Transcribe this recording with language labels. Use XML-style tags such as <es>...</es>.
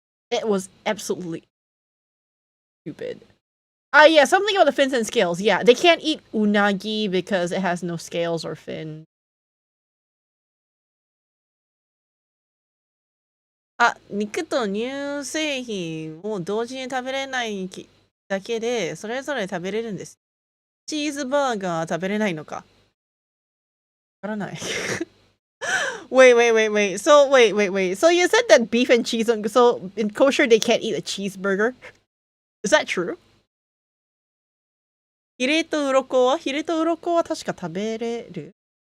<en>It was absolutely stupid. Yeah, something about the fins and scales. Yeah, they can't eat unagi because it has no scales or fin.</en> <ja>あ、肉と乳製品を同時に食べれないだけで、それぞれ食べれるんです。チーズバーガー食べれないのか。わからない。wait.</ja> <en>So you said that beef and cheese, so in kosher they can't eat a cheeseburger? Is that true?</en> <ja>ヒレと鱗は確か食べれる？</ja>